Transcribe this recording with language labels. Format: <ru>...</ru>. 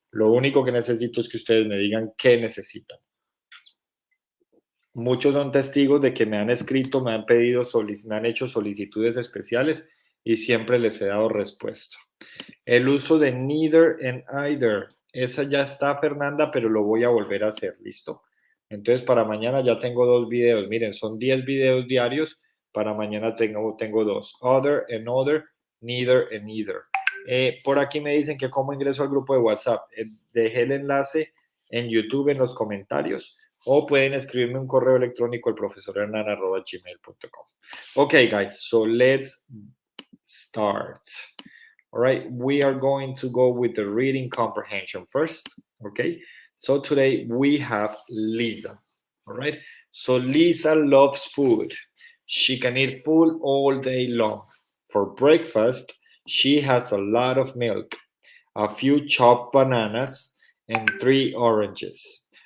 <es>Lo único que necesito es que ustedes me digan qué necesitan. Muchos son testigos de que me han escrito, me han pedido, me han hecho solicitudes especiales y siempre les he dado respuesta. El uso de neither and either, esa ya está, Fernanda, pero lo voy a volver a hacer, ¿listo? Entonces, para mañana ya tengo 2 videos. Miren, son 10 videos diarios. Para mañana tengo 2.</es> <en>Other and other, neither and either.</en> <es>Por aquí me dicen que cómo ingreso al grupo de WhatsApp. Dejé el enlace en YouTube en los comentarios o pueden escribirme un correo electrónico al profesorhernan@gmail.com.</es> <en>Okay, guys, so let's start. All right, we are going to go with the reading comprehension first. Okay, so today we have Lisa. All right, so Lisa loves food. She can eat food all day long. For breakfast, she has a lot of milk, a few chopped bananas, and 3 oranges.</en>